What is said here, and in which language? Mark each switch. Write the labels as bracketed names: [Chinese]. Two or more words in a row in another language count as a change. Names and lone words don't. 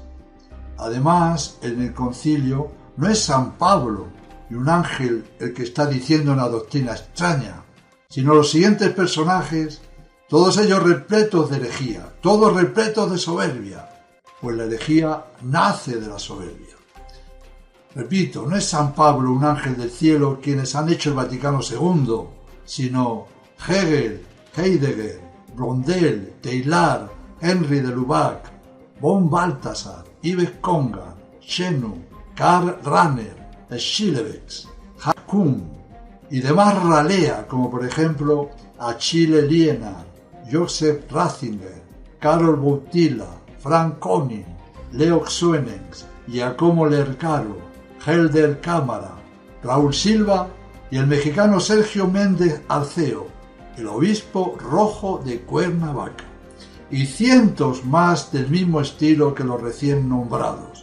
[Spanish] Además, en el concilio no es San Pablo y un ángel el que está diciendo una doctrina extraña, sino los siguientes personajes, todos ellos repletos de herejía, todos repletos de soberbia, pues la herejía nace de la soberbia. Repito, no es San Pablo, un ángel del cielo, quienes han hecho el Vaticano II, sino Hegel, Heidegger, Blondel, Teilhard, Henry de Lubac, von Balthasar, Yves Congan, Chenu, Karl Rahner, Schillebeck, Hakum y demás ralea, como por ejemplo Achille Lienard, Joseph Ratzinger, Karol Wojtyla, Frank Koning, Leo Xuenens, Giacomo Lercaro, Helder Cámara, Raúl Silva y el mexicano Sergio Méndez Arceo, el obispo rojo de Cuernavaca, y cientos más del mismo estilo que los recién nombrados.